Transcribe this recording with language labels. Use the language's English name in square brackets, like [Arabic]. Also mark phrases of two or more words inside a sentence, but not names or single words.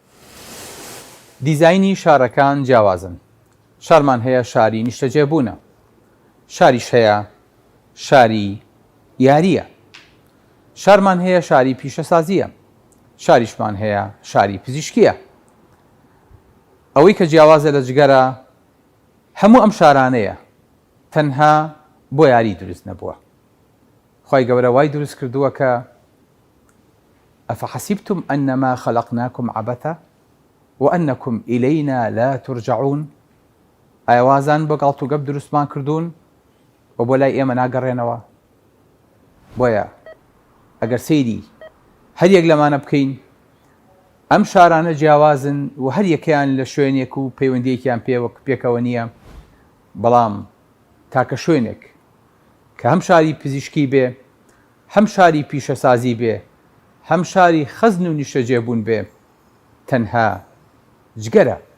[Central Kurdish] دیزاینی شارەکان جیاوازن. شارمان هەیە شاری نیشتەجێبوونە، شاریش هەیە شاری یاریە، شارمان هەیە شاری پیشەسازیە، شاریشمان هەیە شاری پزیشکیە. ئەوەی کە جیاوازە لە جگەرە هەموو ئەم شارانەیە تەنها بۆ یاری دروست نەبووە. خی گەورە وای دروست کردووە کە [Arabic] ئەفەحەسیبتم ئەنەما خەلەقناکم عەبەثە وأنكم إلينا لا ترجعون. [Central Kurdish] ئایوازان بۆ گاڵت و گەپ دروستمان کردوون و بۆ لای ئێمە ناگەڕێنەوە. بۆیە ئەگەر سەیری هەر یەک لەمانە بکەین، ئەم شارانە جیاوازن و هەر یەکەیان لە شوێنێک و پەیوەندیەکیان پێکەوە نییە، بەڵام تاکە شوێنێک کە هەم شاری پزیشکی بێ، هەم شاری پیشەسازی بێ، هەم شاری خەزن و نیشتەجێبوون بێ، تەنها جگەرە